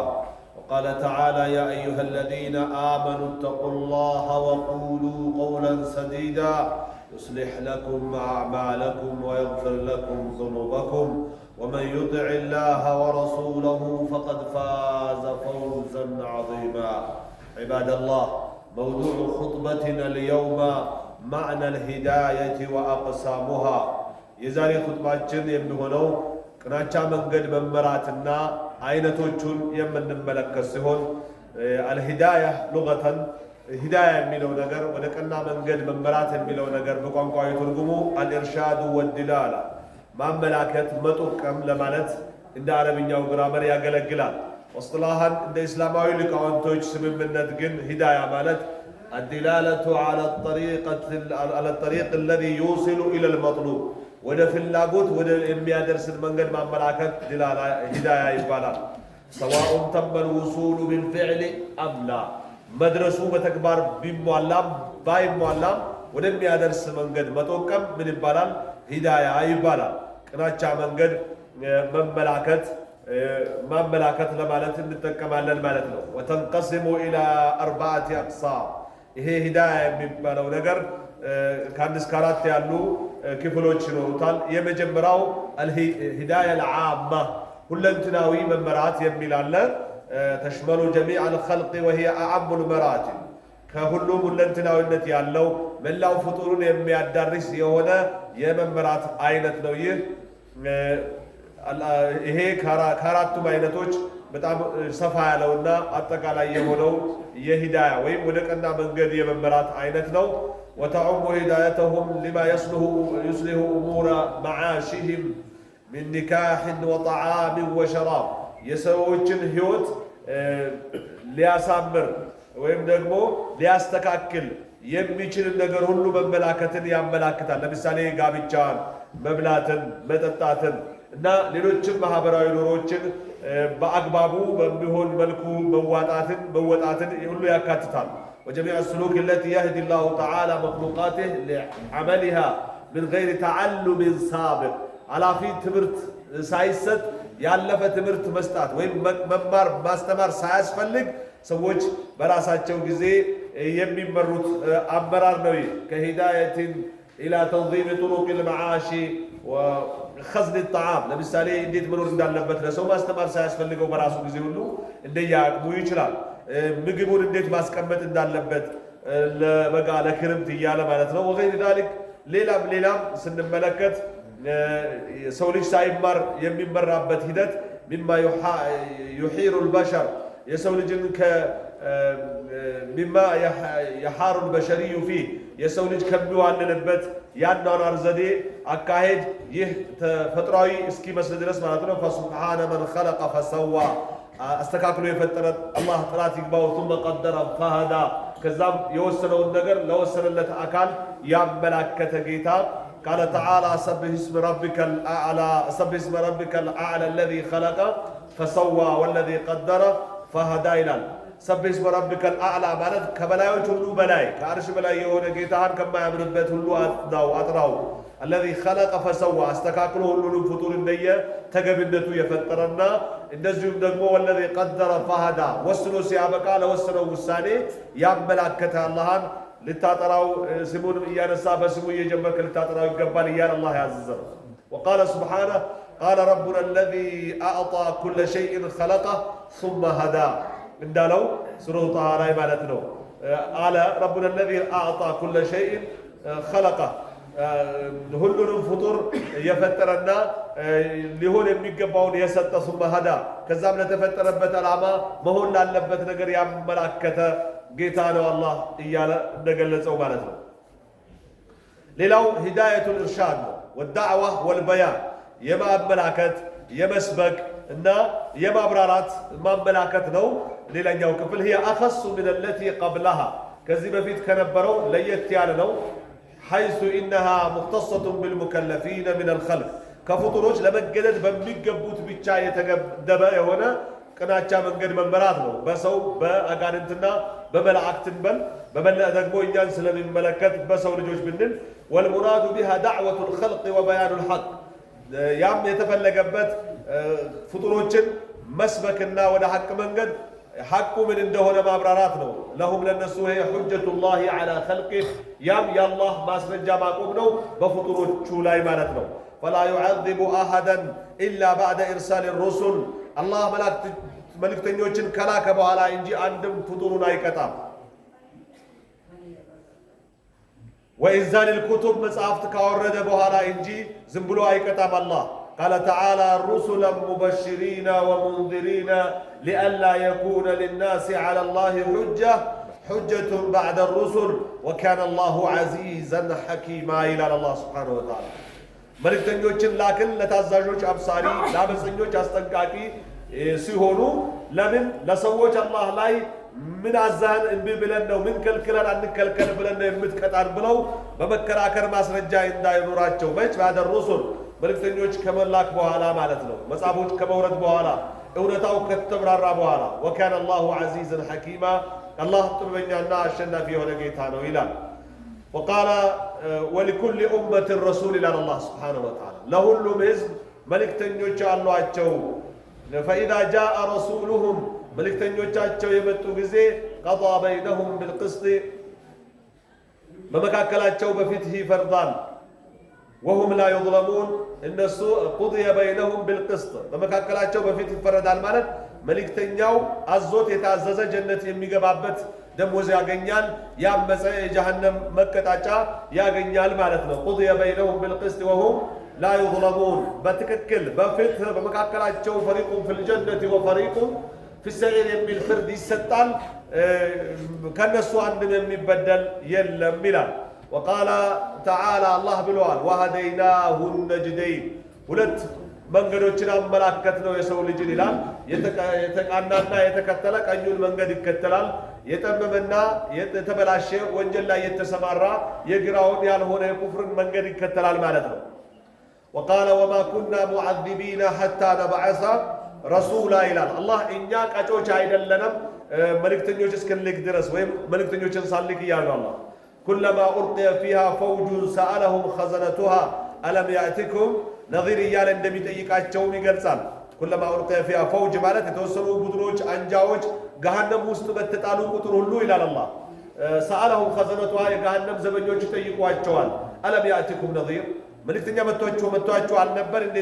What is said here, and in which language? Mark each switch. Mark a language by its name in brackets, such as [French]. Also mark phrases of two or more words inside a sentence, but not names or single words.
[Arabic] وقال تعالى: يا أيها الذين آمنوا اتقوا الله وقولوا قولا سديدا يصلح لكم أعمالكم ويغفر لكم ذنوبكم، ومن يطع الله ورسوله فقد فاز فوزا عظيما. عباد الله، موضوع خطبتنا اليوم معنى الهداية وأقسامها. [Amharic] የዛሬ ኹጥባችን የሚሆነው ቅናቻ መንገድ መመራትና አይነቶቹን የምንመለከት ሲሆን [Arabic] الهداية لغة هداية [Amharic] የሚለው ነገር ወደ ቀና መንገድ መመራት የሚለው ነገር በቋንቋዊ ትርጉሙ [Arabic] الإرشاد والدلالة [Amharic] ማመላከት መጠቆም ለማለት እንደ አረብኛው ግራመር ያገለግላል። ወስላሃን እንደ እስላማዊ ሊቃውንቶች ስምምነት ግን ሂዳያ ማለት [Arabic] الدلالة على الطريق الذي يوصل إلى المطلوب [Amharic] ወደ ፍላጎት ወደ የሚያደርስን መንገድ ማመላከት [Arabic] دلالة هداية [Amharic] ይባላል። [Arabic] سواء تم الوصول بالفعل أم لا [Amharic] መድረሱ በተግባር ቢሟላም ባይሟላም ወደሚያደርስ መንገድ መጠቆም ምን ይባላል? ሂዳያ ይባላል። ቅናቻ መንገድ ማመላከት ለማለት እንጠቀማለን ማለት ነው። [Arabic] وتنقسم إلى [Amharic] 4 أقسام። ይሄ ሂዳያ የሚባለው ነገር ከአንድ እስከ 4 ያሉ ክፍሎች ይኖሩታል። የመጀመሪያው [Arabic] الهداية العامة [Amharic] ሁለንተናዊ መመራት የሚል አለ። [Arabic] تشمل جميع الخلق وهي أعم المراتب [Amharic] ከሁሉም ሁለንተናዊነት ያለው መላው ፍጡሩን የሚያዳርስ የሆነ የመመራት አይነት ነው። ይሄ ከአራቱም አይነቶች በጣም ሰፋ ያለውና አጠቃላይ የሆነው የሂዳያ ወይም ወደ ቀና መንገድ የመመራት አይነት ነው። [Arabic] وتعم هدايتهم لما يصلح أمور معاشهم من نكاح وطعام وشراب [Amharic] የሰዎችን ህይወት ሊያሳምር ወይም ደግሞ ሊያስተካክል የሚችል ነገር ሁሉ መመላከትን ያመላክታል። ለምሳሌ ጋብቻን፣ መብላትን፣ መጠጣትን እና ሌሎችም ማህበራዊ ኑሮችን በአግባቡ በሚሆን መልኩ መወጣትን ሁሉ ያካትታል። وجميع [Arabic] السلوك التي يهدي الله تعالى مخلوقاته لعملها من غير تعلم سابق [Amharic] አላፊ ትምህርት ሳይሰጥ ያለፈ ትምህርት መስጣት ወይም መማር ማስተማር ሳያስፈልግ ሰዎች በራሳቸው ጊዜ የሚመሩት አመራር ነው። ከሂዳየትን ኢላ ተንዚም [Arabic] طرق المعاش وخزن الطعام [Amharic] ለምሳሌ እንዴት መኖር እንዳለበት ለሰው ማስተማር ሳያስፈልገው በራሱ ጊዜ ሁሉ እንደያቅሙ ይችላል። ምግቡን እንዴት ማስቀመጥ እንዳለበት ለበጋ ለክረምት እያለ ማለት ነው። [Arabic] وغير ذلك [Amharic] ሌላም ስንመለከት ሰው ልጅ ሳይማር የሚመራበት ሂደት [Arabic] مما يحير البشر [Amharic] የሰው ልጅን [Arabic] مما يحار البشري فيه [Amharic] የሰው ልጅ ከሚዋልልበት ያኗኗር ዘዴ አካሄድ ይህ ተፈጥሯዊ እስኪመስል ድረስ ማለት ነው። [Arabic] فسبحان من خلق فسوى [Amharic] አስተካክሎ የፈጠረ አላህ ጥራት ይግባው [Arabic] ثم قدر فهدى [Amharic] ከዛም የወሰነውን ነገር ለወሰነለት አካል ያመላከተ ጌታ [Arabic] قال تعالى: سبح اسم ربك الأعلى الذي خلق فسوى والذي قدر فهدى [Amharic] ይላል። [Arabic] سبح اسم ربك الأعلى [Amharic] ማለት ከበላዮች ሁሉ በላይ ከአርሽ በላይ የሆነ ጌታን ከማያምንበት ሁሉ አጥራው [Arabic] الذي خلق فسوى [Amharic] አስተካክሎ ሁሉንም ፍጡር እንደየ ተገቢነቱ የፈጠረና እንደዚሁም ደግሞ [Arabic] والذي قدر فهدى [Amharic] ወስኖ ሲያበቃ ለወሰነው ውሳኔ ያመላከተ አላህን ልታጠራው ስሙንም እያነሳ በስሙ እየጀመርክ ልታጠራው ይገባል እያለ አላህ ያዘዘው። [Arabic] وقال سبحانه قال ربنا الذي أعطى كل شيء خلقه ثم [Amharic] هدى እንዳለው ሱረቱ ጣሃ ላይ ማለት ነው። [Arabic] قال ربنا الذي أعطى كل شيء خلقه [Amharic] ሁሉንም ፍጡር የፈጠረና ሊሆን የሚገባውን የሰጠ [Arabic] ثم هدى [Amharic] ከዛም ለተፈጠረበት ዓላማ መሆን ላለበት ነገር ያመላከተ ጌታ ነው አላህ እያለ እንደገለጸው ማለት ነው። ሌላው [Arabic] هداية الإرشاد [Amharic] ነው። [Arabic] والدعوة والبيان [Amharic] የማመላከት የመስበክ እና የማብራራት ማመላከት ነው። ሌላኛው ክፍል [Arabic] هي أخص من التي قبلها [Amharic] ከዚህ በፊት ከነበረው ለየት ያለ ነው። [Arabic] حيث إنها مختصة بالمكلفين من الخلق [Amharic] ከፍጡሮች ለመገደድ በሚገቡት ብቻ የተገደበ የሆነ ቅናቻ መንገድ መመራት ነው። በሰው በአጋንንትና በመላእክትን በበለጠ ደግሞ እኛን ስለሚመለከት በሰው ልጆች ብንል [Arabic] والمراد بها دعوة الخلق وبيان الحق [Amharic] ያም የተፈለገበት ፍጡሮችን መስበክና ወደ ሐቅ መንገድ ሐቁ ምን እንደሆነ ማብራራት ነው። ለሁም ለነሱ ይሄ [Arabic] حجة الله على خلقه [Amharic] ያም የአላህ ማስረጃ ማቆም ነው በፍጡሮቹ ላይ ማለት ነው። [Arabic] فلا يعذب أحدا إلا بعد إرسال الرسل الله [Amharic] መልእክተኞችን ከላከ በኋላ እንጂ አንድም ፍጡሩን አይቀጣም። [Arabic] وإنزال الكتب [Amharic] መጽሐፍት ካወረደ በኋላ እንጂ ዝም ብሎ አይቀጣም አላህ። [Arabic] قال تعالى رسلا مبشرين ومنذرين لئلا يكون للناس على الله حجة بعد الرسل وكان الله عزيزا حكيما إلى الله سبحانه وتعالى [Amharic] መልእክተኞችን ላክን ለታዛዦች አብሳሪ ለአመፀኞች አስጠንቃቂ ሲሆኑ ለምን ለሰዎች አላህ ላይ ምን አዛን እንቢ ብለን ነው ምን ከልክለን አንከልከል ብለን ነው የምትቀጣን ብለው በመከራከር ማስረጃ እንዳይኖራቸው መች [Arabic] بعد الرسل [Amharic] መልእክተኞች ከመላክ በኋላ ማለት ነው። መጽሐፎች ከመውረድ በኋላ እውነታው ከተብራራ በኋላ [Arabic] وكان الله عزيزا حكيما الله [Amharic] ጥበበኛና አሸናፊ የሆነ ጌታ ነው ይላል። [Arabic] وقال ولكل أمة الرسول إلى الله سبحانه وتعالى [Amharic] لሁሉም ህዝብ መልእክተኞች አሏቸው። [Arabic] فإذا جاء رسولهم [Amharic] መልእክተኞቻቸው የመጡ ጊዜ [Arabic] قضى بينهم بالقسط [Amharic] በመካከላቸው በፍትህ ይፈርዳል። [Arabic] وهم لا يظلمون [Amharic] እነሱ [Arabic] قضي بينهم بالقسط [Amharic] በመካከላቸው በፍትህ ይፈረዳል ማለት መልእክተኛው አዞት የታዘዘ ጀነት የሚገባበት ደሞዝ ያገኛል፣ ያመፀ የጀሃነም መቀጣጫ ያገኛል ማለት ነው። [Arabic] قضي بينهم بالقسط وهم لا يظلمون [Amharic] በትክክል በፍትህ በመካከላቸው [Arabic] فريق في الجنة وفريق في السعير [Amharic] የሚል ፍርድ ይሰጣል። ከነሱ አንድም የሚበደል የለም ይላል። [Arabic] وقال تعالى [Amharic] الله ብለዋል [Arabic] وهديناه النجدين [Amharic] ሁለት መንገዶችን አመላከት ነው የሰው ልጅን ይላል። የተቃናና የተከተለ ቀኙን መንገድ ይከተላል። የጠመመና የተበላሸ ወንጀል ላይ የተሰማራ የግራውን ያልሆነ የኩፍርን መንገድ ይከተላል ማለት ነው። [Arabic] وقال وما كنا معذبين حتى نبعث رسولا [Amharic] ይላል አላህ እኛ ቀጮች አይደለንም መልእክተኞች እስክንልክ ድረስ ወይም መልእክተኞችን ሳልክ ይላል አላህ [Arabic] كلما ألقي فيها فوج سألهم خزنتها ألم يأتكم نظير [Amharic] እያለ እንደሚጠይቃቸውም ይገልጻል። [Arabic] كلما ألقي فيها فوج [Amharic] ማለት የተወሰኑ ቡድኖች አንጃዎች ገሃነም ውስጥ በተጣሉ ቁጥር ሁሉ ይላል አላህ [Arabic] سألهم خزنتها [Amharic] የገሃነም ዘበኞች ይጠይቋቸዋል። [Arabic] ألم يأتكم نذير [Amharic] መልእክተኛ መጥቷችሁ አልነበር እንዴ?